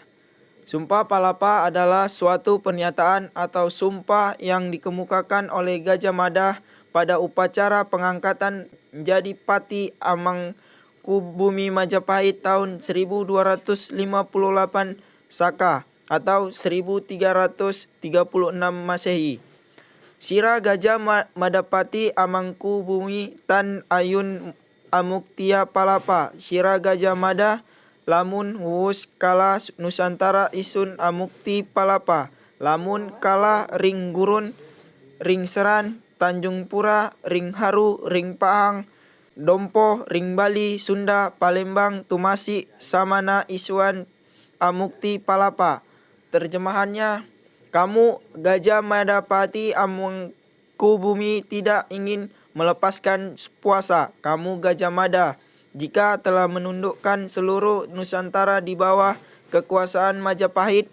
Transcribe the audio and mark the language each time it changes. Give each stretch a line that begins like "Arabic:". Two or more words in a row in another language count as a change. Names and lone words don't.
Indonesian: Sumpah Palapa adalah suatu pernyataan atau sumpah yang dikemukakan oleh Gajah Mada pada upacara pengangkatan menjadi Pati Amangkubumi Majapahit tahun 1258 Saka atau 1336 Masehi.
Kawi: Sira Gajah Madapati Amangkubumi Tan Ayun Amuktia Palapa, Sira Gajah Mada lamun wuus kala Nusantara isun amukti palapa, lamun kala ring gurun, ring seran, Tanjung Pura, ring haru, ring pahang, dompo, ring Bali, Sunda, Palembang, Tumasi, Samana isuan amukti palapa.
Indonesian: Terjemahannya, kamu Gajah Madapati Amangkubumi tidak ingin melepaskan puasa, kamu Gajah Mada, jika telah menundukkan seluruh Nusantara di bawah kekuasaan Majapahit.